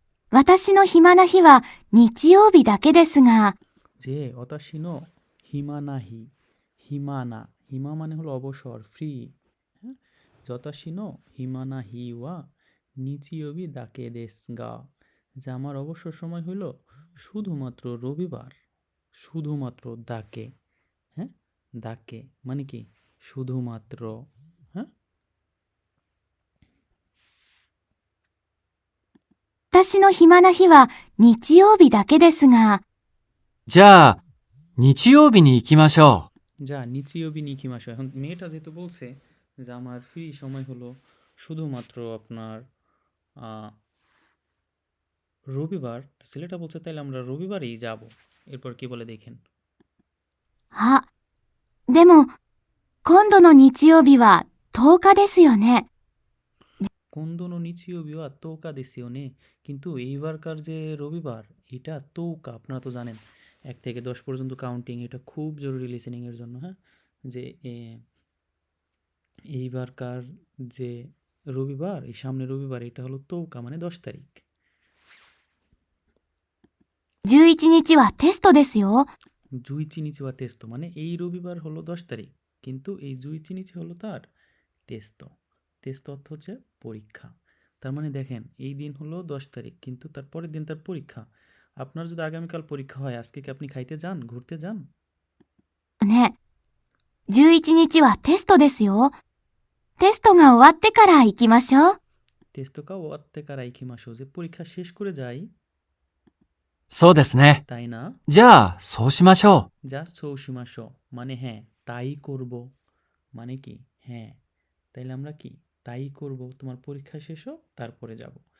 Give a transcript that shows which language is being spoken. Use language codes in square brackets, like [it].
[ja] 私の暇な日は日曜日だけですが、 [bn] যে [ja] অতাশিনো হিমা নাহি, হিমা না, [bn] হিমা মানে হলো অবসর, ফ্রি। হ্যাঁ, [ja] যতাশিনো হিমা না হি ওয়া নিচিয়বি দাকে দেস গা, [bn] যে আমার অবসর সময় হলো শুধুমাত্র রবিবার, শুধুমাত্র দাকে। হ্যাঁ, দাকে মানে কি শুধুমাত্র। হ্যাঁ, [ja] 私の暇な日は日曜日だけですが、じゃあ、日曜日に行きましょ যা নিচিয়বি নিকি মাসো। [bn] এখন মেয়েটা যেহেতু বলছে যে আমার ফ্রি সময় হলো শুধুমাত্র আপনার রবিবার, তো ছেলেটা বলছে তাইলে আমরা রবিবারেই যাব। এরপর কি বলে দেখেন। [ja] あ、でも、今度の日曜日は10日ですよね。 কোন্দনো নিচিও বিওয়া তৌকা দেশিও নে, [bn] কিন্তু এইবারকার যে রবিবার এটা তৌকা, আপনারা তো জানেন 1 থেকে 10 পর্যন্ত কাউন্টিং, এটা খুব জরুরি লিসেনিংয়ের জন্য। হ্যাঁ, যে এইবারকার যে রবিবার, এই সামনে রবিবার, এটা হলো তৌকা মানে 10 তারিখ। [ja] 11日はテストですよ。 জুইচি নিচে বা তেস্তো [bn] মানে এই রবিবার হলো 10 তারিখ, কিন্তু এই জুইচি নিচে হলো তার তেস্তো। তেস্তো অর্থ হচ্ছে পরীক্ষা। তার মানে দেখেন এই দিন হলো 10 তারিখ, কিন্তু তার পরের দিন তার পরীক্ষা। আপনার যদি আগামীকাল পরীক্ষা হয়, আজকে কি আপনি খাইতে যান, ঘুরতে যান? [ja] ね。11日はテストですよ。テストが終わってから行きましょう。 তেস্তো কা ওয়াত্তে কারাই খিমাসো, [bn] যে পরীক্ষা শেষ করে যাই, [ja] う。そうですね。 [bn] তাই না? [ja] じゃあ、そうしましょ যা সৌসিমাসো [bn] মানে হ্যাঁ তাই করব, মানে কি হ্যাঁ, তাইলে আমরা কি তাই করব, তোমার পরীক্ষা শেষ হোক তারপরে যাব।